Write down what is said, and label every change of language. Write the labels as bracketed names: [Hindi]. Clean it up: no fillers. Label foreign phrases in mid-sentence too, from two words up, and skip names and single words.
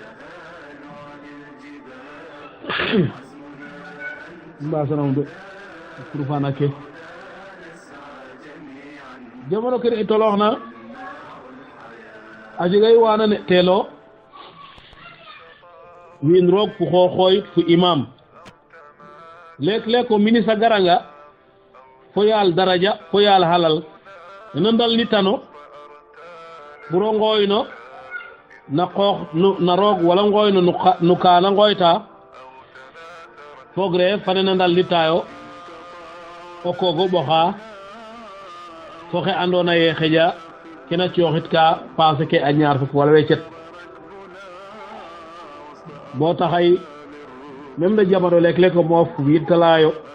[Serer] mbasanam de pour fana ke jamono kene i toloox na a jegay waana ne teelo wiin roog fu xooxooyit fu imam leek-leek o ministre garanga fo yaal daraja fo yaal halal ena ndal ni tano pour o ngooyno na qoox na roog wala ngooyno no kaana ngooyta fogre fane na ndal ni tayo o koogo ɓoxa fo xe andona ye xeƴa kena cooxit ka passé ke a ñaar fuk wala wecet bo taxay même de jamano leek-leek o moof wittalayo